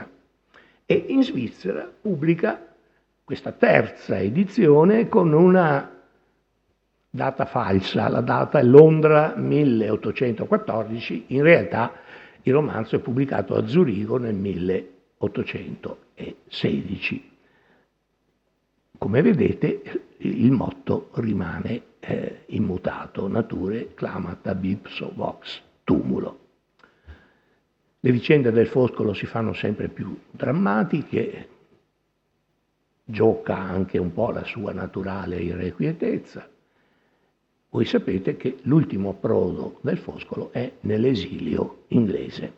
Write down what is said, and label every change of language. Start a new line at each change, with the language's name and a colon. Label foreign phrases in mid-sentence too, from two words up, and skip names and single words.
Italian: E in Svizzera pubblica questa terza edizione con una data falsa, la data è Londra 1814, in realtà il romanzo è pubblicato a Zurigo nel 1816. Come vedete il motto rimane immutato,
Latin: nature clamata ipso vox tumulo.
Italian: Le vicende del Foscolo si fanno sempre più drammatiche, gioca anche un po' la sua naturale irrequietezza. Voi sapete che l'ultimo approdo del Foscolo è nell'esilio inglese.